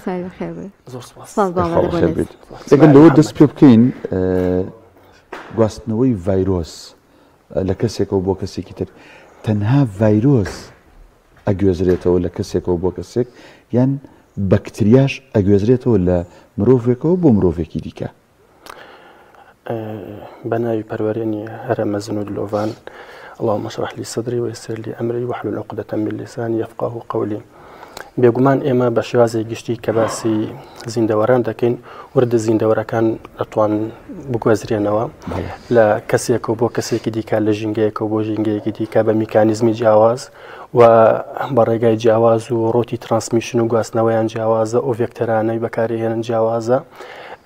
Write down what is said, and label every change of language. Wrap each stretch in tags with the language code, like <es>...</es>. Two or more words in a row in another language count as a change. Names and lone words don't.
<ckb>ئەگەر لەوە دەست پێ بکەین گواستنەوەی ڤایرۆس لە کەسێکەوە بۆ کەسێکی تر، تەنها ڤایرۆس ئەگوێزرێتەوە لە کەسێکەوە بۆ کەسێک یان بەکتریاش ئەگوێزرێتەوە لە مرۆڤێکەوە بۆ مرۆڤێکی دیکە؟ بەناوی پەروەرێنی هەرە مەزن و دلۆڤان.</ckb> <ar>اللهم اشرح لي صدري ويسر لي امري واحلل عقدة من لساني يفقهوا قولي.</ar> <ckb>بێگومان ئێمە بە شێوازی گشتی کە باسی زیندەوەران دەکەین، وردە زیندەوەرەکان دەتوان بگوێزرێنەوە لە کەسێک و بۆ کەسێکی دیکە، لە ژینگەیەک و بۆ ژینگەیەکی دیکە بە میکانیزمی جیاواز و بە ڕێگای جیاواز و ڕۆتی ترانسمیشن و گواستنەوەیان جیاوازە، ئەو ڤێکتەرانەی بەکارهێنن جیاوازە.</ckb>